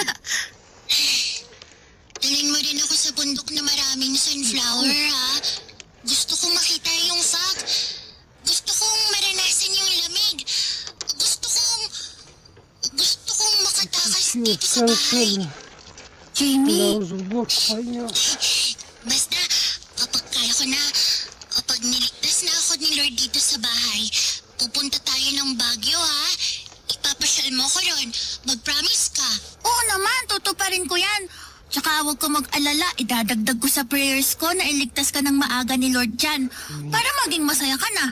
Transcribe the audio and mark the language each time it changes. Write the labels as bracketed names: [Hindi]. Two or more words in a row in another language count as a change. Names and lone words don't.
[Filipino] Dalhin mo rin ako sa bundok na maraming sunflower, ha? Gusto kong makita yung fog. Gusto kong maranasan yung lamig. Gusto kong makatakas dito sa bahay. [Russian] Совершенно. [Filipino] Jamie, [Russian] Я уже в блок поймешь. [Filipino] Basta, kapag kaya ko na, kapag niligtas na ako ni Lord dito sa bahay, pupunta tayo ng Baguio, ha? Ipapasyal mo ko ron. Mag-promise ka. oo naman, tutuparin ko yan. Tsaka huwag ka mag-alala, idadagdag ko sa prayers ko na iligtas ka ng maaga ni Lord Jan para maging masaya ka na.